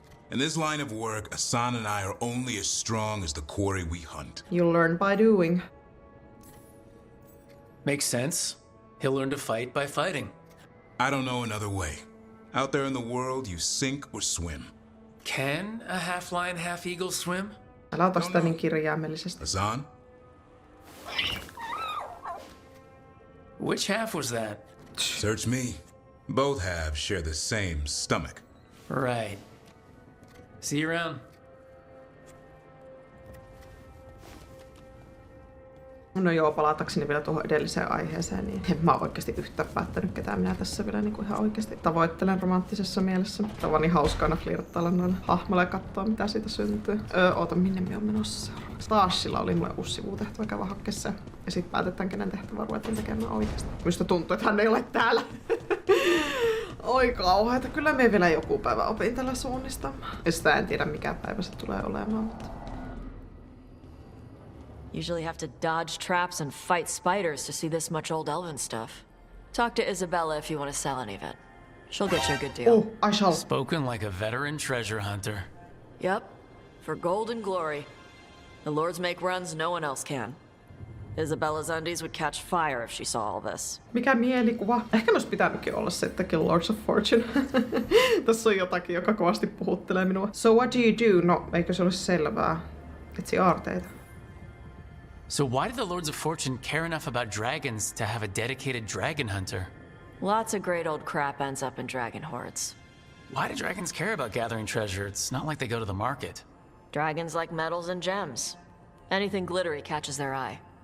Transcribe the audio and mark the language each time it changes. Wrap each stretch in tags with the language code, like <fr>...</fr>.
<en>In this line of work, Asan and I are only as strong as the quarry we hunt. You learn by doing. Makes sense. He'll learn to fight by fighting. I don't know another way. Out there in the world, you sink or swim. Can a half-lion, half-eagle swim?</en> <fi>Älä ota sitä niin kirjaimellisesti.</fi> <en>Asan? Which half was that? Search me. Both halves share the same stomach. Right. See you around.</en> <fi>No joo, palatakseni vielä tuohon edelliseen aiheeseen, niin en mä oikeasti yhtään päättänyt, ketä minä tässä vielä niin kuin ihan oikeasti tavoittelen romanttisessa mielessä. Tämä on niin hauskana flirttailla noilla hahmoilla ja katsoa, mitä siitä syntyy. Oota, minne me on menossa seuraavaksi? Taashilla oli mulle uusi sivutehtävä käydä hakkessa. Ja sit päätetään, kenen tehtävä ruvetaan tekemään oikeasti. Minusta tuntuu, että hän ei ole täällä. Oi kauheeta, kyllä me vielä joku päivä opin tällä suunnistamaan. Ja sitä en tiedä, mikä päivä se tulee olemaan, mutta...</fi> <en>Usually have to dodge traps and fight spiders to see this much old elven stuff. Talk to Isabella if you want to sell any of it. She'll get you a good deal. Oh, I shall. Spoken like a veteran treasure hunter. Yep, for gold and glory. The lords make runs no one else can. Isabella's undies would catch fire if she saw all this.</en> <fi>Mikä mielikuva? Ehkä olisi pitänytkin olla se, että Lords of Fortune. Tässä on jotakin, joka kovasti puhuttelee minua.</fi> <en>So what do you do?</en> <fi>No, eikö se olisi selvää? Etsi aarteita.</fi> <en>So why did the Lords of Fortune care enough about dragons to have a dedicated dragon hunter? Lots of great old crap ends up in dragon hordes. Why do dragons care about gathering treasure? It's not like they go to the market. Dragons like metals and gems. Anything glittery catches their eye.</en>